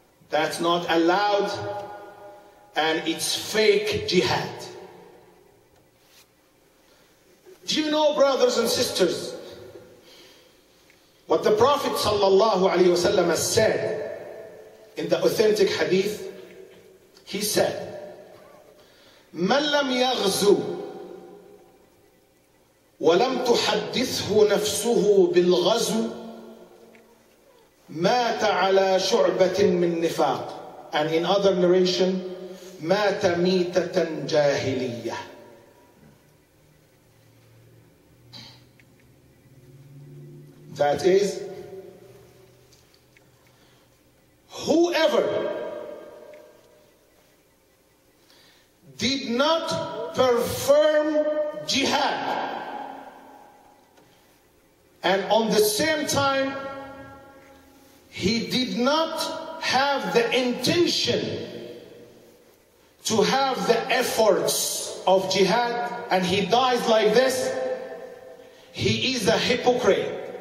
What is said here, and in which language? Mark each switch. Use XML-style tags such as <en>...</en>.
<en>That's not allowed, and it's fake jihad. Do you know, brothers and sisters, what the Prophet ﷺ has said in the authentic hadith? He said,</en> <ar>"Man lam yaghzu ولم تحدثه نفسه بالغزو مات على شعبة من نفاق."</ar> <en>And in other narration,</en> <ar>مات ميتة جاهلية.</ar> <en>That is, whoever did not perform jihad and on the same time he did not have the intention to have the efforts of jihad, and he dies like this, he is a hypocrite.</en>